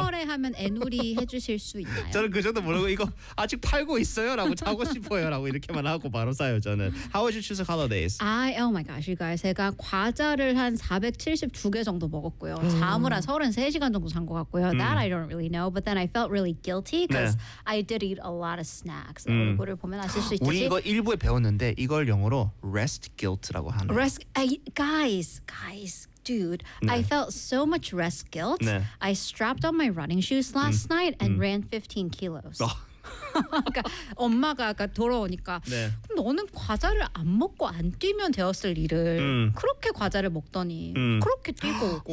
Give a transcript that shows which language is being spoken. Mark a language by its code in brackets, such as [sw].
[ko] 풀거래하면 애누리 해주실 수 있나요? 저는 그 정도 모르고 이거 아직 팔고 있어요라고 사고 싶어요라고 이렇게만 하고 바로 사요 저는. [en] How was your Christmas holidays? Oh my gosh, you guys. [ko] 제가 과자를 한 472개 정도 먹었고요. 잠을 한 33시간 정도 잔 것 같고요. [en] That I don't really know, but then I felt really guilty because 네. I did eat a lot of snacks. [ko] 얼굴을 보면 아실 수 있지. 우리 이거 일부에 배웠는데 이걸 영어로 [en] rest guilt [ko] 라고 하네. [en] Guys. Dude, 네. I felt so much rest guilt. 네. I strapped on my running shoes last night and ran 15 kilos. [ko] 그러니까 엄마가 아까 돌아오니까 네. 그럼 너는 과자를 안 먹고 안 뛰면 되었을 일을 그렇게 과자를 먹더니 그렇게 뛰고 오고